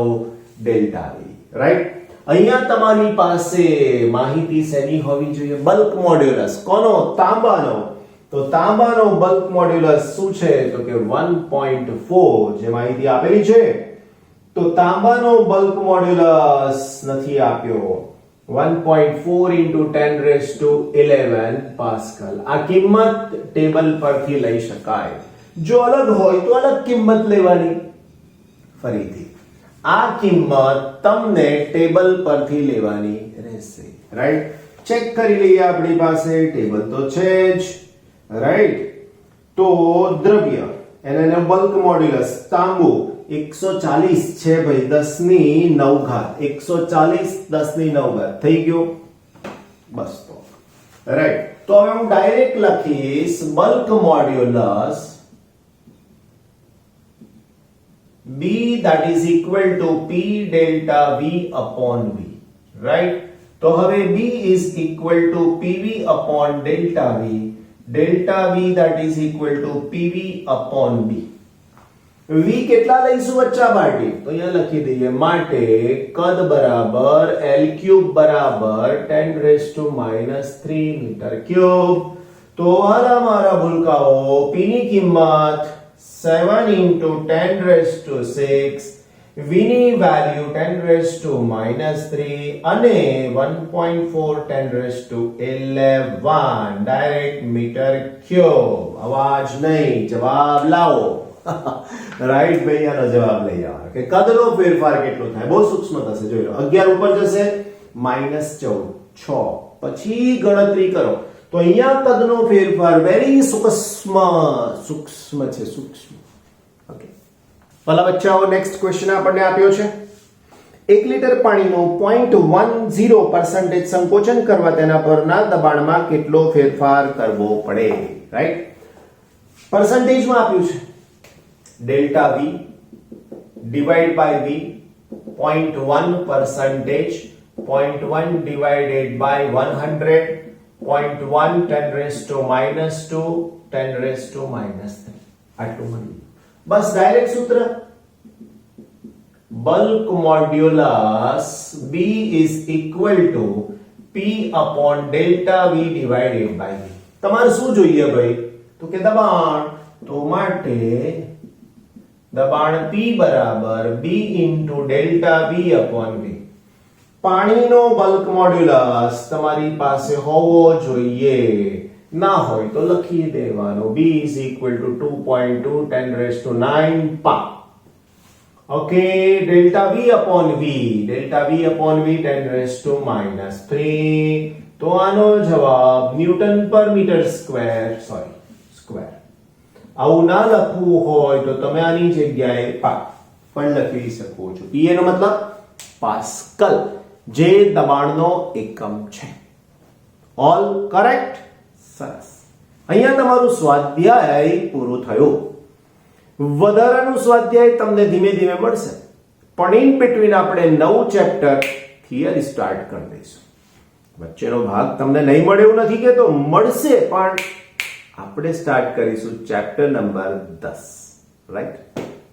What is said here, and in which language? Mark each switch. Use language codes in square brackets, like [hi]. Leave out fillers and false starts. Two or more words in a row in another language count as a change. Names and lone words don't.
[gu] ΔV રાઈટ. અહીંયા તમારી પાસે માહિતી શેની હોવી જોઈએ? [en] bulk modulus. [gu] કોનો? તાંબાનો. તો તાંબાનો [en] bulk modulus [gu] શું છે તો કે 1.4 જે માહિતી આપેલી છે તો તાંબાનો [en] bulk modulus [gu] નથી આપ્યો 1.4 into 10 [en] raised to [gu] 11 પાસ્કલ આ કિંમત ટેબલ પરથી લઈ શકાય જો અલગ હોય તો અલગ કિંમત લેવાની ફરીથી આ કિંમત તમને ટેબલ પરથી લેવાની રહેશે [en] right check [gu] કરી લઈએ આપણી પાસે ટેબલ તો છે જ રાઈટ તો દ્રવ્ય એનો [en] bulk modulus [gu] તાંબુ 140 છે ભાઈ 10 ની 9 ઘાત 140 10 ની 9 ઘાત થઈ ગયો બસ તો રાઈટ તો હવે હું ડાયરેક્ટ લખીશ [en] bulk modulus B that is equal to P delta V upon V right [gu] તો હવે [en] B is equal to PV upon delta V that is equal to PV upon B V [gu] કેટલા લઈશું બચ્ચા માટે તો અહીંયા લખી દઈએ માટે કદ બરાબર [en] L cube [gu] બરાબર 10 [en] raised to [gu] -3 [en] meter cube [gu] તો હાલા મારા ભૂલકાઓ P ની કિંમત 7 [en] into 10 raised to 6 V [gu] ની વેલ્યુ 10 [en] raised to [gu] -3 અને 1.4 10 [en] raised to [gu] 11 [en] direct meter cube [gu] અવાજ નહીં જવાબ લાવો રાઈટ ભાઈ આનો જવાબ લઈ આવવાનો કે કદનો ફેરફાર કેટલો થાય બહુ સૂક્ષ્મ થશે જોઈ લો 11 ઉપર જશે -14 6 પછી ગણતરી કરો તો અહીંયા કદનો ફેરફાર વેરી સૂક્ષ્મ છે સૂક્ષ્મ ઓકે ભલા બચ્ચાઓ [en] next question [gu] આપણને આપ્યો છે 1 લીટર પાણીનું 0.10% સંકોચન કરવા તેના પરના દબાણમાં કેટલો ફેરફાર કરવો પડે રાઈટ પર્સન્ટેજમાં આપ્યું છે [en] delta V divided by V [gu] 0.1% 0.1 divided by 100 0.1 10 [en] raised to [gu] -2 10 [en] raised to [gu] -3 આટલું મળ્યું બસ ડાયરેક્ટ સૂત્ર [en] bulk modulus B is equal to P upon delta V divided by V [gu] તમારે શું જોઈએ ભાઈ તો કે દબાણ તો માટે દબાણ P બરાબર [en] B into delta V upon V [gu] પાણીનો [en] bulk modulus [gu] તમારી પાસે હોવો જોઈએ ના હોય તો લખી દેવાનો [en] B is equal to [gu] 2.2 10 [en] raised to [gu] 9 પા ઓકે [en] delta V upon V [gu] 10 [en] raised to [gu] -3 તો આનો જવાબ ન્યૂટન પર મીટર [en] square square [gu] આવું ના લખવું હોય તો તમે આની જગ્યાએ પા પણ લખી શકો છો P એનો મતલબ પાસ્કલ જે દબાણનો એકમ છે [en] all correct [gu] સરસ અહીંયા તમારું સ્વાધ્યાય પૂરું થયું વધારાનું સ્વાધ્યાય તમને ધીમે ધીમે મળશે પણ [en] in between [gu] આપણે નવું [en] chapter theory start [gu] કરી દઈશું વચ્ચેનો ભાગ તમને નહીં મળે એવું નથી કે તો મળશે પણ આપણે સ્ટાર્ટ કરીશું [en] chapter number 10 right